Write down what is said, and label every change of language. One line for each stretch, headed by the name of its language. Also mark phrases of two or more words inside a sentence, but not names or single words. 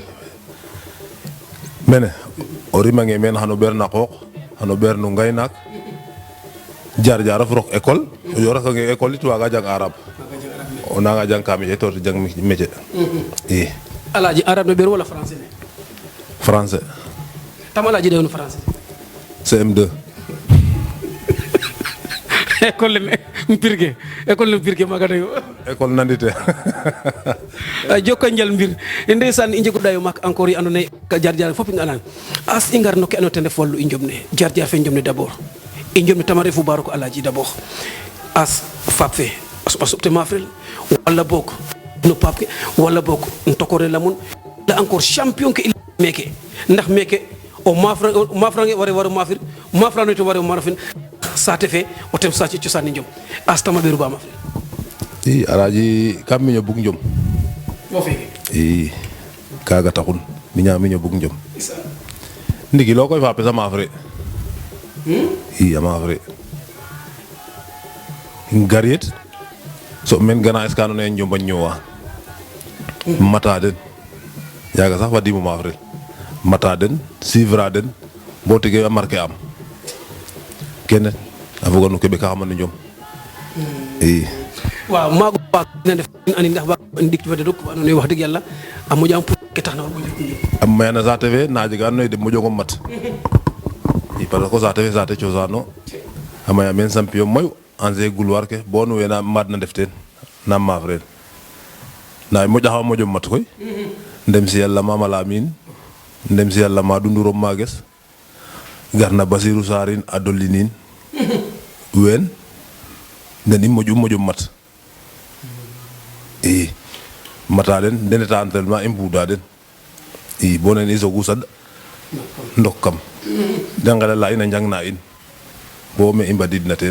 Serer: mene o rimange meen xano ɓeer na qooq xano ɓeer no ngaynaak jaar-jaarof rok école o yorakange école it waaga jang arabe o nanga jang ka métier to jang métier i Alaaji arabe no ɓeeru wala français ne français tam Alaaji ɗewno français CM2 école le mpirke maga tayo école nandite jokka njal mbir ndeysaan i njegoɗa yo mak encore yi andoona yee ka jar jar fop i nganan as i ngar no ke andoona yee ten ref wallu i njomne jar jar fe njomne d'abord i njomne tama refu ba rok Alaaji d'abord as faap fe a soɓa soɓte maafrel wala boog no paap ke wala boog ntokore lamun wala encore champion ke i meke ndax meke o maafrange waro maafir maafrano to waro maafin saate fe o tem saci cosaan njom as tama ɓeeru ba maafrel i Alaaji kam miño bug njom wo feke i kaga taxun miño bug njom ndigilo koy faapes a maaf re i a maaf re gar yit soɓ meen gana es ka andoona yee njomba ñoowa mata den yaaga sax fadiimo maaf rel mata den suivre a den bo tige a marqué am kene a foga no keɓe ka xamano njom i waaw maago waag na def ani ndax waag ndik fa deduk andoona yee
Wolof: wax dëgg
Serer: yàlla a moƴaam pour ke tax na war mo njëkk a mayana saate fe na jega andoona yee den moƴongom mat i
French: parce que
Serer: saate fe saate cosaano a maya meen champion mayu
French: enjeu gloire
Serer: ke bo no wena maad na ndef teen na maaf reel nda moƴaxa moƴo mat koy ndem si yàlla Mama Lamine ndem si yàlla Madou Ndouro Magues garna Basirou Sarin a dolinin ween den i moƴu mat i mata den ndeta entraînement i mbuuda den i bo nen i sogu sad ndok kam de ngelela in a njangna in bo me i mbadiidna teen